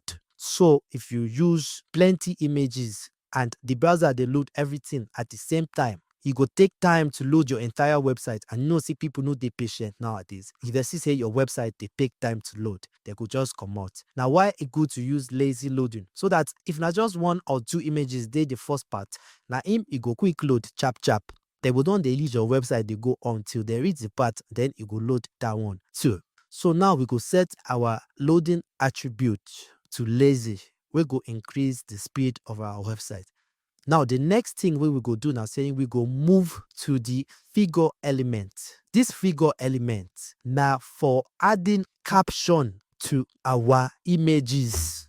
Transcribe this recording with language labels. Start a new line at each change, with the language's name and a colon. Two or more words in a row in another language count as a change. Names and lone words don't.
Nigerian Pidgin: So if you use plenty images and the browser dey load everything at the same time, e go take time to load your entire website, and you know say people no dey patient nowadays. If they see say your website dey take time to load, they go just comot. Na why e good to use lazy loading, so that if na just 1 or 2 images dey the first part, na im e go quick load chap chap. They go don dey use your website dey go until they reach the part, then e go load that one too. So now we go set our loading attribute to lazy, wey go increase the speed of our website. Now, the next thing we go do now, saying we go move to the figure element. This figure element now for adding caption to our images.